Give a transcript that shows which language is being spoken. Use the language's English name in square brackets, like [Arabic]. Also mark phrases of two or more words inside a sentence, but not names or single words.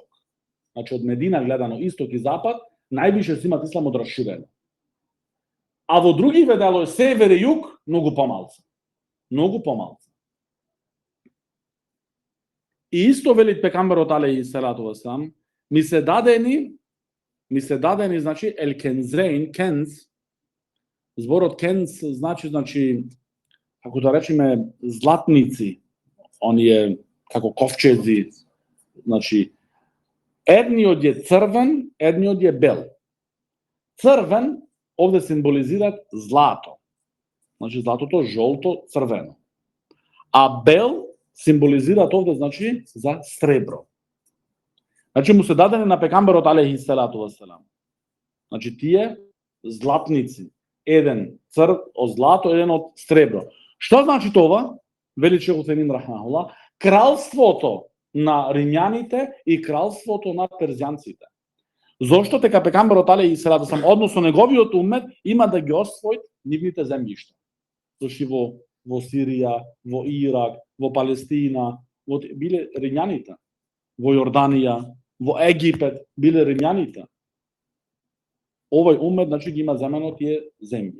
[Macedonian] Значи од Медина гледано исток и запад, највише се имат исламот раширено. А во други делови север и југ многу помалку. Многу помалку. И исто вели пегамберот [Arabic] عليه الصلاة والسلام, [Macedonian] ми се дадени, значи [Arabic] الكنزين, [Macedonian] кенз. Зборот кенз значи како да речеме златници, оние како ковчези, значи едниот е црвен, едниот е бел. Црвен овде символизираат злато. Значи златото жолто, црвено. А бел символизираат овде, значи, за сребро. Значи, му се дадени на пегамберот [Arabic] عليه الصلاة والسلام. [Macedonian] Значи, тие златници. Еден од злато, еден од сребро. Што значи това? Вели Шейх Утемин рахимахуллах, кралството на римјаните и кралството на перзијанците. Зошто дека пегамберот [Arabic] عليه الصلاة والسلام, [Macedonian] односно неговиот умет, има да ги освои нивните земјишта. Зошто во Сирија, во Ирак, во Палестина, биле римјаните. Во Јорданија, во Египет, биле римјаните. Овој умет, значи, ги има земено тие земји.